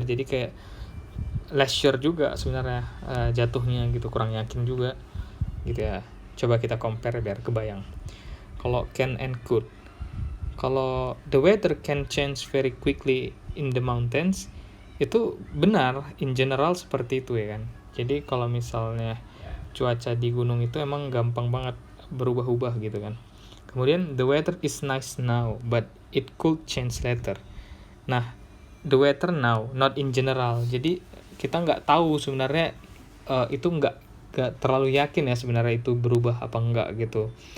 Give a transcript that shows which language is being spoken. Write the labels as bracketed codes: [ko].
[id] Jadi kayak [en] less sure [id] juga sebenarnya jatuhnya gitu, kurang yakin juga gitu ya. Coba kita compare biar kebayang. Kalau [en] can and could, kalau the weather can change very quickly in the mountains, [id] Itu benar, [en] in general [id] seperti itu ya kan. Jadi kalau misalnya cuaca di gunung itu emang gampang banget berubah-ubah gitu kan. Kemudian [en] the weather is nice now, but it could change later. Nah, the weather now, not in general. [id] Jadi kita nggak tahu sebenarnya itu nggak terlalu yakin ya sebenarnya itu berubah apa enggak gitu.